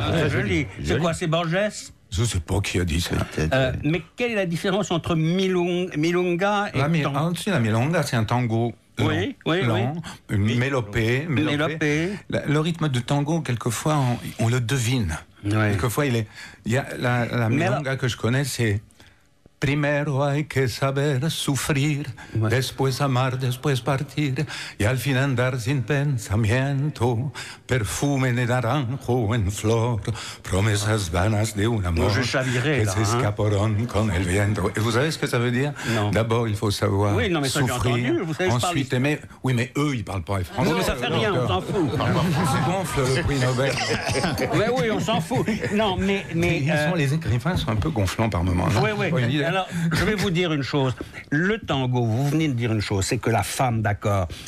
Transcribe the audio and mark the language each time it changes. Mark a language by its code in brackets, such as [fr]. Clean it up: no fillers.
[fr] très joli. C'est quoi, c'est Borges? Je ne sais pas qui a dit ça. Mais quelle est la différence entre milonga et tango? La milonga, c'est un tango Oui, lent, mélopée. Le rythme de tango, quelquefois, on le devine. Quelquefois, il y a la milonga que je connais, c'est [es] primero hay que saber sufrir, después amar, después partir, y al fin andar sin pensamiento, perfume de naranjo en flor, promesas vanas de un amor que s'escaparon con el viento. [fr] Et vous savez ce que ça veut dire? D'abord, il faut savoir souffrir, ensuite aimer. Oui, mais eux, ils parlent pas français. Non, mais ça fait rien, on s'en fout. Gonfle le prix Nobel. Mais oui, on s'en fout. Non, mais les écrivains sont un peu gonflants par moments. Oui. Alors, je vais vous dire une chose. Le tango, vous venez de dire une chose, c'est que la femme, d'accord.